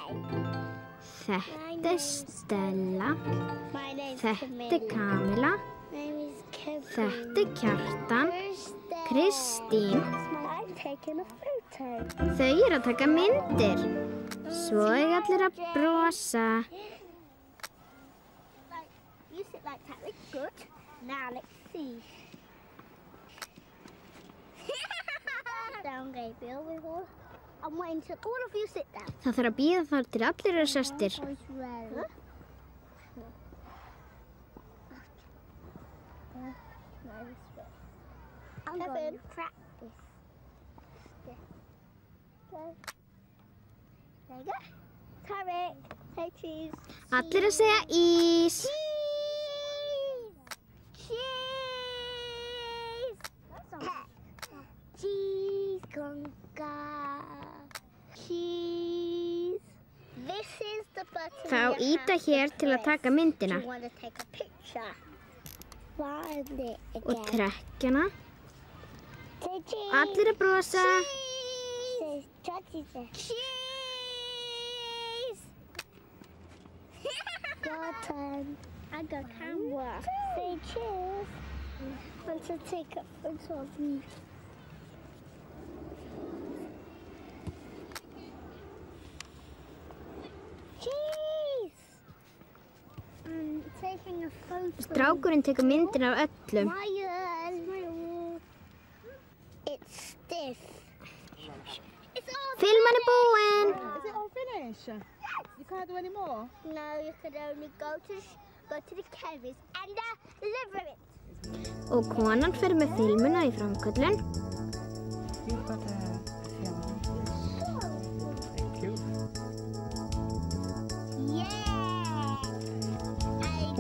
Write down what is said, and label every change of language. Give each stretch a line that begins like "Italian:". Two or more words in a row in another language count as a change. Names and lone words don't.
Icelandic: þetta Stella, þetta Kamila, Þetta Kjartan, Kristín. Þau eru að taka myndir. Svo eiga allir að brosa.
English: You sit like that, it's good. Now let's see. Down, Gabriel. I'm waiting till all of you sit down.
Icelandic: Það þarf að bíða þar til allir eru sestir.
English: I'm going to practice. There you go. Tarek, say cheese.
Icelandic: Allir að segja ís.
English: Cheese. Cheese conga. Cheese. This is the button.
Icelandic: Þá íta hér til að taka myndina.
English: You want to take a picture. Find it again.
Icelandic: Og trekkjana.
English: Say cheese.
Icelandic: Allir að brosa.
English: Cheese. Cheese. Your turn. I got camera. Say cheese. Want to take a photo of me. Cheese. I'm taking a photo.
Icelandic: Strákurinn tekur myndir af öllum.
English: Smile. It's stiff. It's all
Icelandic: Filman er búinn.
English: Is it all finished? You can't do any more? No, you can only go to the chemist and deliver it.
Icelandic: Og konan fer með filmuna í framköllun.
English: You've got a film. Thank you. Yeah.